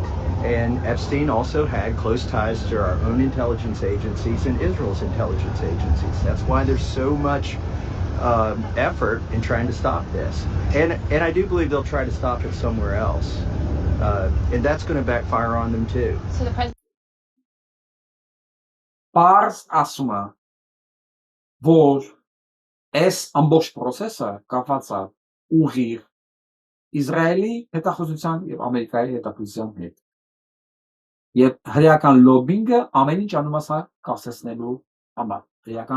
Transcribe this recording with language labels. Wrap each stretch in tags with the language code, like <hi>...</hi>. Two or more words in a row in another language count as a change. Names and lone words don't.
<en>And Epstein also had close ties to our own intelligence agencies and Israel's intelligence agencies. That's why there's so much effort in trying to stop this. And I do believe they'll try to stop it somewhere else. And that's going to backfire on them too. So the president.</en> <hy>Pars ասում է, որ այս ամբողջ process-ը կապված է ուղիղ Իսրայելի հետախուզության եւ Ամերիկայի հետախուզության հետ։ Եվ հրեական լոբինգը ամեն ինչ անում է կասեցնելու համար, հրեական</hy>